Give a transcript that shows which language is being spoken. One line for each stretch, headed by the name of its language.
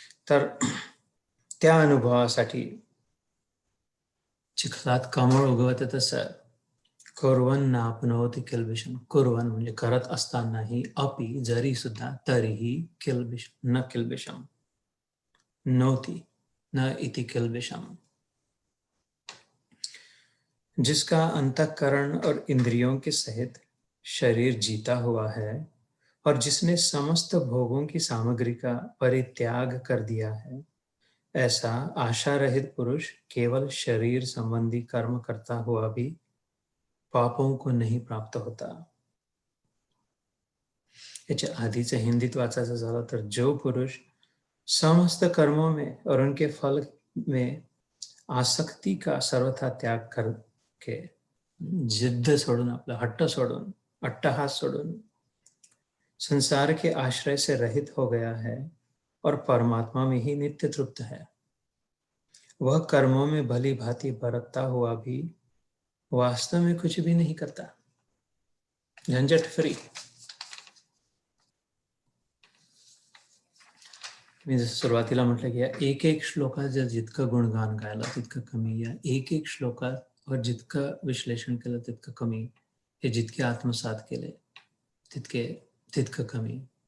Marathi: तर त्या अनुभवासाठी चिखलात कमळ उगवत तसं
Sanskrit: कुर्वन नापनोति किल्बिषम.
Marathi: कुर्वन म्हणजे करत असतानाही, अपि जरी सुद्धा, तरीही, किल्बिष न किल्बिषम, नोति न इति किल्बिषम.
Hindi: जिसका अंतःकरण और इंद्रियों के सहित शरीर जीता हुआ है और जिसने समस्त भोगों की सामग्री का परित्याग कर दिया है, ऐसा आशा रहित पुरुष केवल शरीर संबंधी कर्म करता हुआ भी पापों को नहीं प्राप्त होता.
Marathi: याच्या आधीचं हिंदीत वाचायचं झालं तर
Hindi: जो पुरुष समस्त कर्मों में और उनके फल में आसक्ति का सर्वथा त्याग करके,
Marathi: जिद्द सोडून, आपला हट्ट सोडून, अट्टहास सोडून
Hindi: संसार के आश्रय से रहित हो गया है और परमात्मा में ही नित्य तृप्त है, वह कर्मों में भली भांति बरतता हुआ भी वास्तव में कुछ भी नहीं करता, झंझट फ्री.
Marathi: मी जसं सुरुवातीला म्हटलं की या एक एक श्लोकात जर जितकं गुणगान गायला तितकं कमी, या एक एक श्लोकात वर जितकं विश्लेषण केलं तितकं कमी, हे जितके आत्मसात केले तितकं कमी.